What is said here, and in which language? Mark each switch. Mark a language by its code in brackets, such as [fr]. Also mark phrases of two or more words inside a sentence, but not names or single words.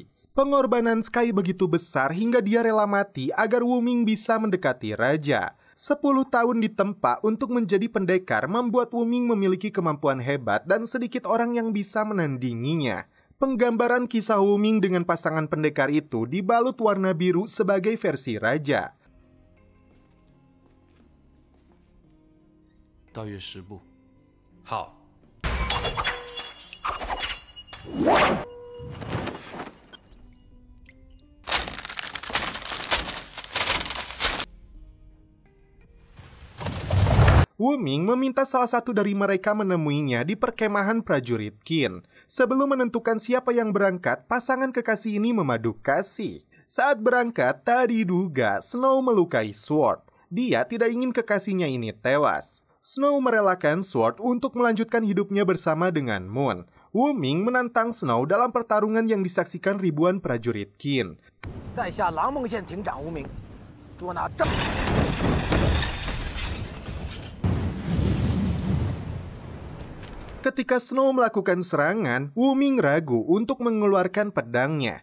[id] Pengorbanan Sky begitu besar hingga dia rela mati agar Wuming bisa mendekati Raja. 10 tahun ditempa untuk menjadi pendekar membuat Wuming memiliki kemampuan hebat dan sedikit orang yang bisa menandinginya. Penggambaran kisah Wuming dengan pasangan pendekar itu dibalut warna biru sebagai versi Raja. [zh] 大约10步。好。 [id] Wuming meminta salah satu dari mereka menemuinya di perkemahan prajurit Qin. Sebelum menentukan siapa yang berangkat, pasangan kekasih ini memadu kasih. Saat berangkat, tak diduga Snow melukai Sword. Dia tidak ingin kekasihnya ini tewas. Snow merelakan Sword untuk melanjutkan hidupnya bersama dengan Moon. Wuming menantang Snow dalam pertarungan yang disaksikan ribuan prajurit Qin. [zh] 在下狼梦县亭长无名，捉拿正。 [id] Ketika Snow melakukan serangan, Wuming ragu untuk mengeluarkan pedangnya.